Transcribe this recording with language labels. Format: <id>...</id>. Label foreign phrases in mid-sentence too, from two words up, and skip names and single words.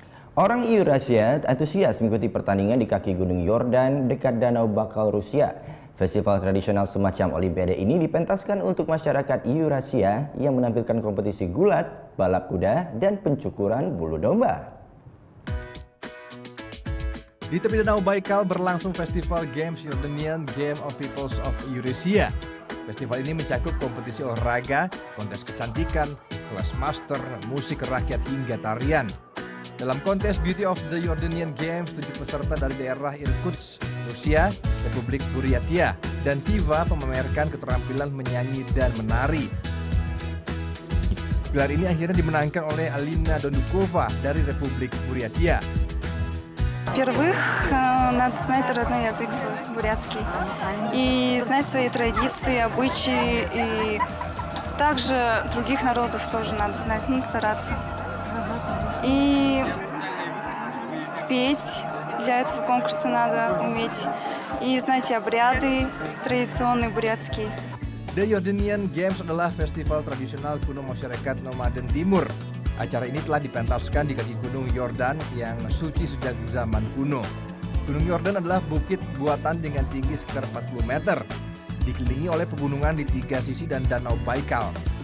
<id>Orang Eurasia antusias mengikuti pertandingan di kaki Gunung Yordan dekat Danau Baikal, Rusia. Festival tradisional semacam Olimpiade ini dipentaskan untuk masyarakat Eurasia yang menampilkan kompetisi gulat, balap kuda, dan pencukuran bulu domba. Di tepi Danau Baikal berlangsung Festival Games Jordanian Game of Peoples of Eurasia. Festival ini mencakup kompetisi olahraga, kontes kecantikan, kelas master, musik rakyat hingga tarian. Dalam kontes Beauty of the Jordanian Games, 7 peserta dari daerah Irkutsk, Rusia, Republik Buryatia, dan Tiva memamerkan keterampilan menyanyi dan menari. Gelar ini akhirnya dimenangkan oleh Alina Dondukova dari Republik Buryatia.</id> <ru>Во-первых, надо знать родной язык свой, бурятский, и знать свои традиции, обычаи, и также других народов тоже надо знать, стараться. И петь для этого конкурса надо уметь, и знать обряды традиционные бурятские.</ru> <id>The Jordanian Games adalah festival tradisional kuno masyarakat nomaden timur. Acara ini telah dipentaskan di kaki Gunung Yordan yang suci sejak zaman kuno. Gunung Yordan adalah bukit buatan dengan tinggi sekitar 40 meter, dikelilingi oleh pegunungan di 3 sisi dan Danau Baikal.</id>